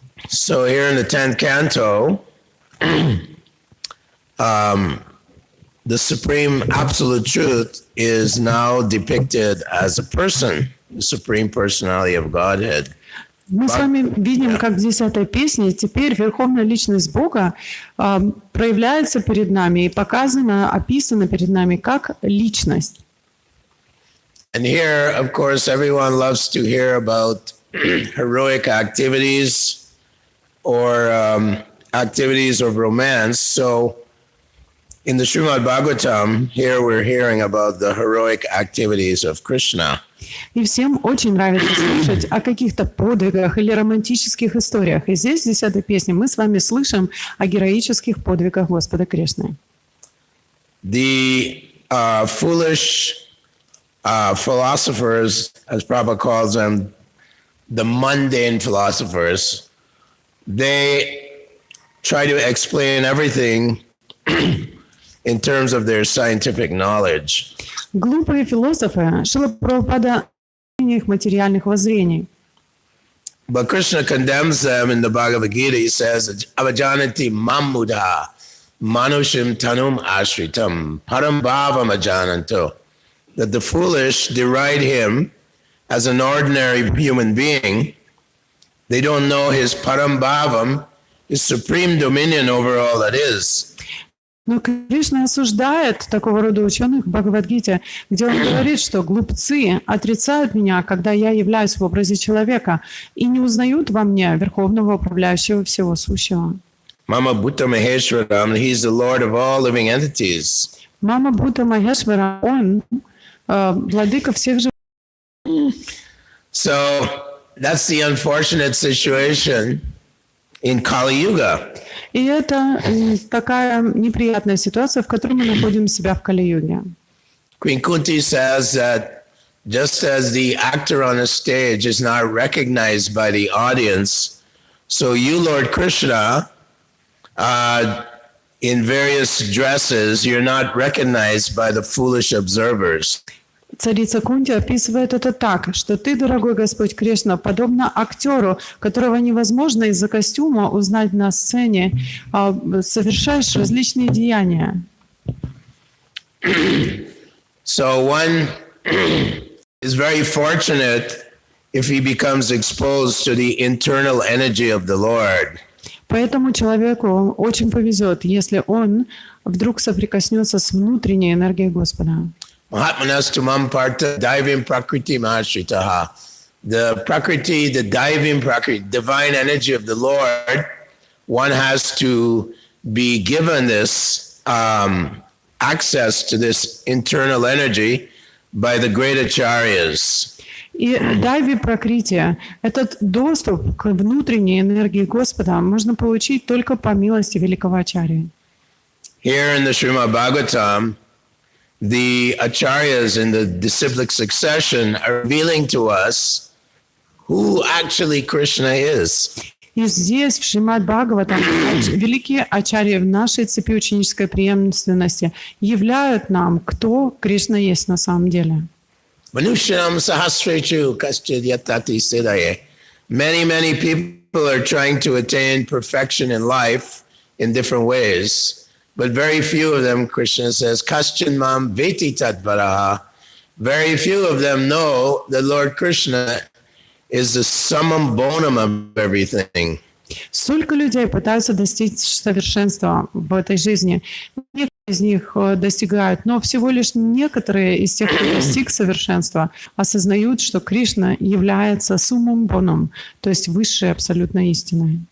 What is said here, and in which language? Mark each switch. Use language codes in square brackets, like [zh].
[en] So here in the 10th canto, the supreme absolute truth is now depicted as a person, the supreme personality of Godhead. [ru] Мы с вами видим, как в 10-й песне теперь Верховная Личность Бога проявляется перед нами и показана, описана перед нами как личность. [en] And here, of course, everyone loves to hear about heroic activities or activities of romance. So in the Srimad Bhagavatam, here we're hearing about the heroic activities of Krishna. [ru] И всем очень нравится слушать о каких-то подвигах или романтических историях. И здесь, в 10-й песне, мы с вами слышим о героических подвигах Господа Кришны. [en] The foolish philosophers, as Prabhupada calls them, the mundane philosophers, they try to explain everything in terms of their scientific knowledge. [ru] Глупые философы Шрила Прабхупада их материальных воззрений. [en] But Krishna condemns them in the Bhagavad Gita. He says, [sa] Avajanati mammudha manushim tanum ashritam param bhavam ajananto. [en] That the foolish deride him as an ordinary human being. They don't know his param bhavam, his supreme dominion over all that is. [ru] Но Кришна осуждает такого рода ученых в Бхагавад-гите, где он говорит, что глупцы отрицают меня, когда я являюсь в образе человека, и не узнают во мне Верховного Управляющего всего сущего. [sa] Mama Bhutta Maheshwaram, [en] he's the Lord of all living entities. [sa] Мама Бхутта Махешвара, [ru] он владыка всех живых. [en] So that's the unfortunate situation in Kali Yuga. [ru] И это такая неприятная ситуация, в которой мы находим себя в Кали-юге. [en] Queen Kunti says that just as the actor on a stage is not recognized by the audience, so you, Lord Krishna, in various dresses, you're not recognized by the foolish observers. [ru] Царица Кунти описывает это так, что ты, дорогой Господь Кришна, подобно актеру, которого невозможно из-за костюма узнать на сцене, совершаешь различные деяния. [en] So one is very fortunate if he becomes exposed to the internal energy of the Lord. [ru] Поэтому человеку очень повезет, если он вдруг соприкоснется с внутренней энергией Господа. [sa] Mahatmanastamam parta diving prakriti mahashritaha. [en] The prakriti, the diving prakriti, divine energy of the Lord, one has to be given this access to this internal energy by the great acharyas. [ru] И дайви пракрития, этот доступ к внутренней энергии Господа можно получить только по милости великого ачарьи. [en] Here in the Srimad Bhagavatam, the acharyas in the disciplic succession are revealing to us who actually Krishna is. [ru] И здесь, в Шримад Бхагаватам, великие ачарьи в нашей цепи ученической преемственности являют нам, кто Кришна есть на самом деле. [sa] Manushanam sahasrechu kaschid yatati siddhaye. [en] Many people are trying to attain perfection in life in different ways. But very few of them, Krishna says, [sa] Kaschin mam veti tatvaraha. [en] Very few of them know that Lord Krishna is the summum bonum of everything. [ru] Столько людей пытаются достичь совершенства в этой жизни. Некоторые из них достигают, но всего лишь некоторые из тех, кто достиг совершенства, осознают, что Кришна является суммум боном, то есть высшей абсолютной истиной.